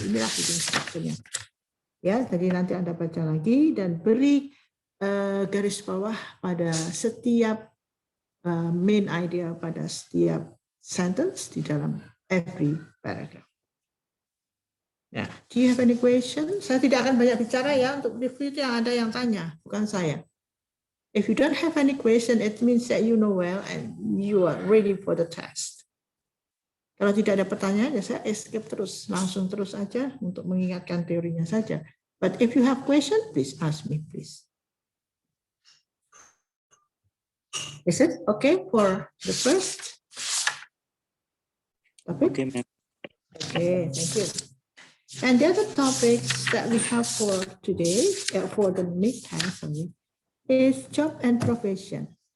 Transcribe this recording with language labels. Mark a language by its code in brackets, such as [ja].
[id] Inilah reading structure-nya. Ya, jadi nanti Anda baca lagi dan beri garis bawah pada setiap main idea pada setiap sentence di dalam every paragraph. [en] Ya, do you have any question? [id] Saya tidak akan banyak bicara ya, untuk review itu yang ada yang tanya, bukan saya. [en] If you don't have any question, it means that you know well and you are ready for the test. [id] Kalau tidak ada pertanyaan, ya saya escape terus, langsung terus aja untuk mengingatkan teorinya saja. [en] But if you have question, please ask me, please. Is it okay for the first topic? Okay, ma'am. Okay, thank you. And the other topics that we have for today, for the midterm, is job and profession.